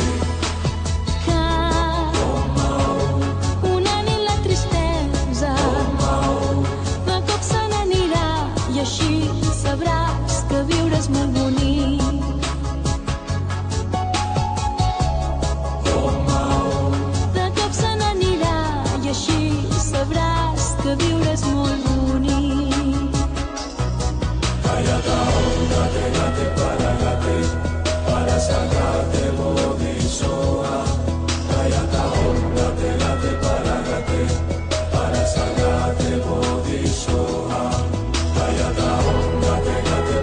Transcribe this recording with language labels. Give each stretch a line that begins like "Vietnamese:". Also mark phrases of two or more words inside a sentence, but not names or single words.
Catalan: Que una nit la tristesa de cop se n'anirà i així sabràs que viure és molt bonic. De cop se n'anirà i així sabràs que viure és molt bonic.
Sanskrit: Gayata Om Gate Gate Paragate Parasagate Bodhisoha Gayata Om Gate Gate Paragate Parasagate Bodhisoha Gayata Om Gate Gate